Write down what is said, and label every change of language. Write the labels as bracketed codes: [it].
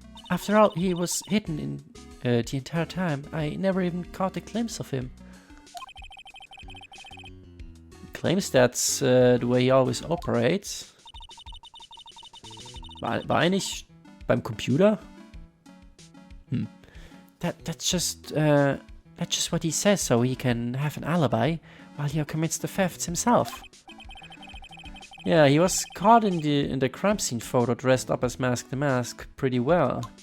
[en] After all, he was hidden in the entire time. I never even caught a glimpse of him. He claims that's the way he always operates. [de] War er nicht beim Computer? [en] That's just what he says, so he can have an alibi while he commits the thefts himself. Yeah, he was caught in the crime scene photo dressed up as Mask the Mask pretty well.